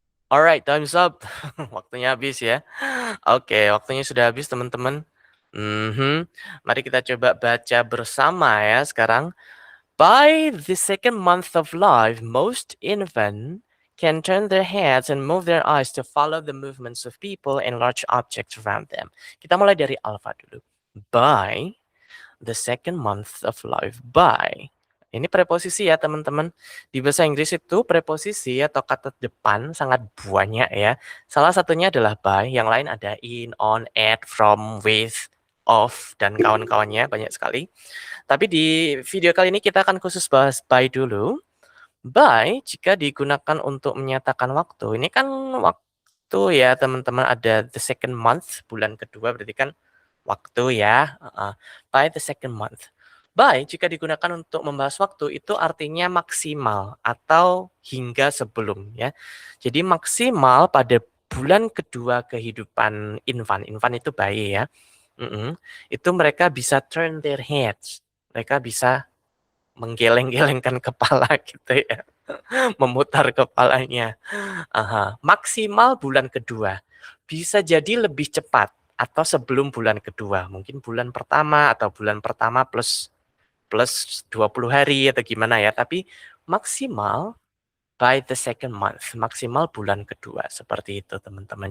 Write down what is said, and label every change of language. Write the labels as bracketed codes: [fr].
[en] Alright, time's up. [id] Waktunya habis ya. Oke, waktunya sudah habis teman-teman. Mari kita coba baca bersama ya sekarang. [en] By the second month of life, most infants can turn their heads and move their eyes to follow the movements of people and large objects around them. [id] Kita mulai dari alpha dulu. [en] By the second month of life. [id] By. Ini preposisi ya teman-teman. Di bahasa Inggris itu preposisi atau kata depan sangat banyak ya. Salah satunya adalah by, yang lain ada in, on, at, from, with, of, dan kawan-kawannya banyak sekali. Tapi di video kali ini kita akan khusus bahas by dulu. By jika digunakan untuk menyatakan waktu. Ini kan waktu ya teman-teman, ada the second month, bulan kedua berarti kan waktu ya. By the second month. By jika digunakan untuk membahas waktu itu artinya maksimal atau hingga sebelum ya. Jadi maksimal pada bulan kedua kehidupan infan. Infan itu bayi ya. Itu mereka bisa [en] turn their heads. [id] Mereka bisa menggeleng-gelengkan kepala gitu ya, memutar kepalanya. Maksimal bulan kedua. Bisa jadi lebih cepat atau sebelum bulan kedua. Mungkin bulan pertama atau bulan pertama plus plus 20 hari atau gimana ya, tapi maksimal [en] by the second month, [id] maksimal bulan kedua, seperti itu teman-teman.